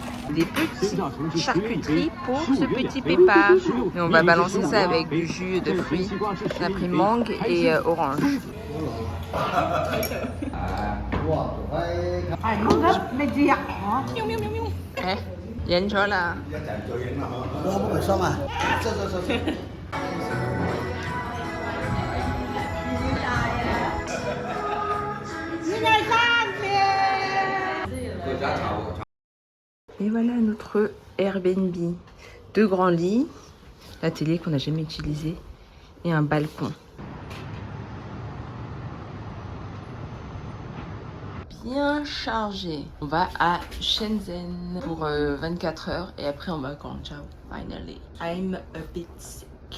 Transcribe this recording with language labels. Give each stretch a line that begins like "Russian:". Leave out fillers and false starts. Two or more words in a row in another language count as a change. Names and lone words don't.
French: des petites charcuteries pour ce petit Peppa. Et on va balancer ça avec du jus de fruits. On a pris mangue et orange.
Vietnamese: Yên cho là
French: Et voilà notre Airbnb. 2 grands lits, la télé qu'on n'a jamais utilisée et un balcon. Bien chargé. On va à Shenzhen pour 24 heures et après on va à Guangzhou.
English: Finally. I'm a bit